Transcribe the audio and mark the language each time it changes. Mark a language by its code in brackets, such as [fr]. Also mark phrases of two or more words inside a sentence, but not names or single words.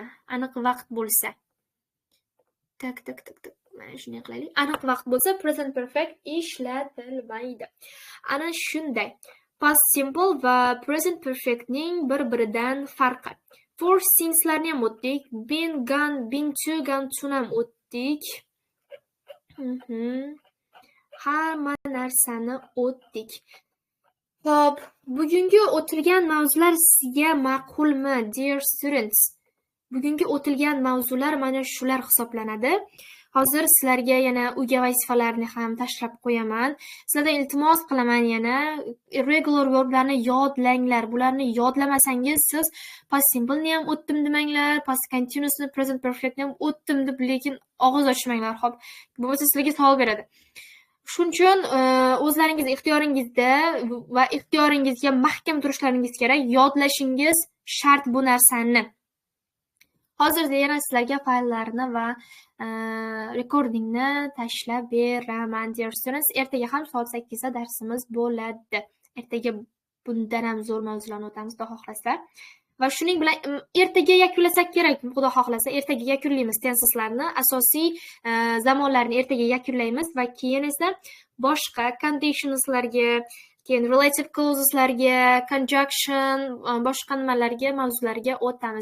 [uz] Aniq vaqt bo'lsa. Tak. Mana shunday qilaylik. Aniq vaqt bo'lsa [en] present perfect [uz] ishlatilmaydi. Ana shunday. [en] Past simple [uz] va [en] present perfectning [uz] bir-biridan farqi. [en] For since'larni [uz] ham o'tdik. [en] Been, gone, been to, gone to [uz] ham o'tdik. Hamma narsani o'tdik. Xo'p, bugungi o'tilgan mavzular sizga ma'qulmi, [en] dear students? [uz] Bugungi o'tilgan mavzular mana shular hisoblanadi. Hozir sizlarga yana uyga vazifalarni ham tashlab qo'yaman. Sizlardan iltimos qilaman yana [en] irregular verblarni [uz] yodlanglar. Bularni yodlamasangiz siz [en] past simple-ni [uz] ham o'tdim demanglar, [en] past continuousni, present perfectni [uz] ham o'tdim deb lekin og'iz ochmanglar. Xo'p, bu bo'lsa sizlarga savol beradi. Shuning uchun o'zlaringiz ixtiyoringizda va ixtiyoringizga mahkam turishlaringiz kerak. Yodlashingiz shart bu narsani. Hozirda yana sizlarga fayllarni va rekordingni tashlab beraman, [en] dear students. [uz] Ertaga ham soat 8 da darsimiz bo'ladi. Ertaga bundan ham zo'r mavzularni o'tamiz, xudo xohlasa. Va shuning bilan ertaga yakunlasak kerak, xudo xohlasa. Ertaga yakunlaymiz tenseslarni, asosiy zamonlarni ertaga yakunlaymiz va keyin esa boshqa conditionslarga, keyin [en] relative clauseslarga, [uz] conjunction, boshqa nimalarga, mavzularga o'tamiz.